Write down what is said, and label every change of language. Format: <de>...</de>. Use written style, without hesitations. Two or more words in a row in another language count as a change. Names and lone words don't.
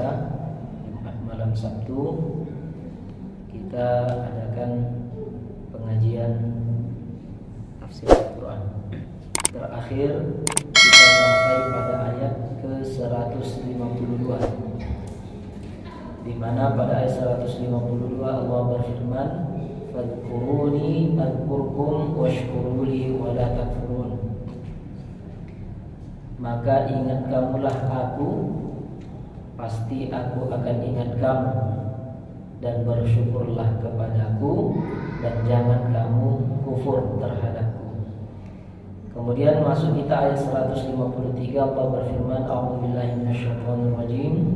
<id>Jumat malam Sabtu kita adakan pengajian tafsir Al-Quran. Terakhir kita sampai pada ayat ke-152, di mana pada ayat 152 Allah berfirman,</id> <ar>"فاذكروني أذكركم واشكروا لي ولا تكفرون."</ar> <id>Maka ingat kamulah aku, pasti aku akan ingat kamu, dan bersyukurlah kepadaku, dan jangan kamu kufur terhadapku. Kemudian masuk kita ayat 153, Allah berfirman,</id> <ar>"أعوذ بالله من الشيطان الرجيم.</ar>